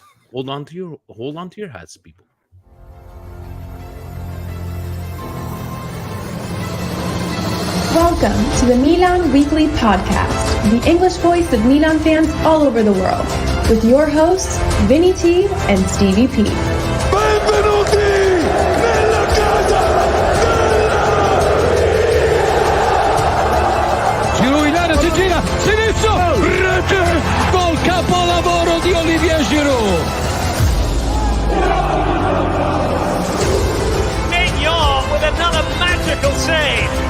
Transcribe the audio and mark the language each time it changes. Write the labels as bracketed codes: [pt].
[en] Hold on to your hats, people. Welcome to the Milan Weekly Podcast, the English voice of Milan fans all over the world, with your hosts, Vinny T and Stevie P. [it] Benvenuti nella casa Giro in area, si gira, sinistro, rete, gol capolavoro di Olivier Giroud. [en] Mignon with another magical save.